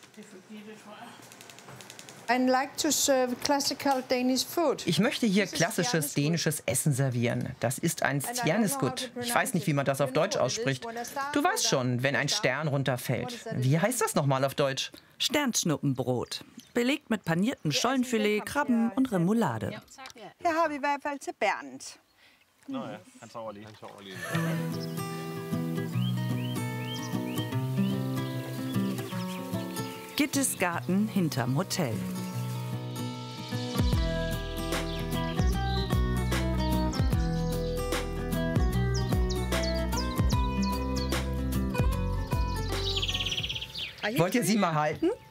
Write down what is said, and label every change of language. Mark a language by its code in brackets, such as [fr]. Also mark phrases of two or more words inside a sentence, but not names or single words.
[de] Ich möchte hier klassisches dänisches Essen servieren. Das ist ein stjerneskud. Ich weiß nicht, wie man das auf Deutsch ausspricht. Du weißt schon, wenn ein Stern runterfällt. Wie heißt das nochmal auf Deutsch? Sternschnuppenbrot. Belegt mit paniertem Schollenfilet, Krabben und Remoulade. [da] Her har vi i hvert fald til Bernd. [de] Gittes Garten hinterm Hotel. Wollt ihr sie mal halten?